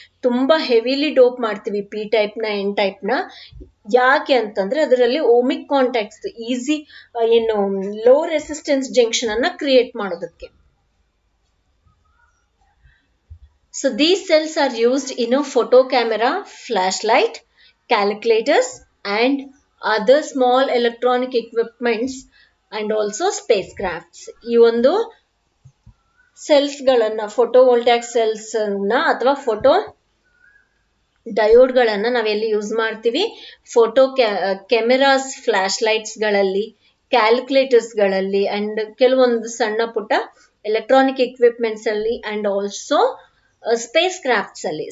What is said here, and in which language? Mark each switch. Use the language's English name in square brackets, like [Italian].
[Kannada] ತುಂಬಾ heavily dope ಮಾಡ್ತೀವಿ P type ನ ಎನ್ ಟೈಪ್ ನ. ಯಾಕೆ ಅಂತಂದ್ರೆ ಅದರಲ್ಲಿ ಓಮಿಕ್ ಕಾಂಟ್ಯಾಕ್ಟ್ಸ್ ಈಸಿ ಏನು ಲೋ ರೆಸಿಸ್ಟೆನ್ಸ್ ಜಂಕ್ಷನ್ ಅನ್ನ ಕ್ರಿಯೇಟ್ ಮಾಡೋದಕ್ಕೆ. [English] So these cells are used in a photo camera, flashlight, calculators and other small electronic equipments and also spacecrafts. [Kannada] ಈ ಒಂದು ಸೆಲ್ಸ್ ಗಳನ್ನ ಫೋಟೋವೋಲ್ಟಾಯಿಕ್ ಸೆಲ್ಸ್ ಅನ್ನ ಅಥವಾ ಫೋಟೋ ಡಯೋಡ್ ಗಳನ್ನ ನಾವೆಲ್ಲಿ ಯೂಸ್ ಮಾಡ್ತೀವಿ? ಫೋಟೋ ಕ್ಯಾಮೆರಾಸ್, ಫ್ಲಾಶ್ ಲೈಟ್ಸ್ ಗಳಲ್ಲಿ, ಕ್ಯಾಲ್ಕುಲೇಟರ್ಸ್ ಗಳಲ್ಲಿ ಅಂಡ್ ಕೆಲವೊಂದು ಸಣ್ಣ ಪುಟ್ಟ ಎಲೆಕ್ಟ್ರಾನಿಕ್ ಎಕ್ವಿಪ್ಮೆಂಟ್ಸ್ ಅಲ್ಲಿ ಅಂಡ್ ಆಲ್ಸೋ ಸ್ಪೇಸ್ ಕ್ರಾಫ್ಟ್ಸ್ ಅಲ್ಲಿ.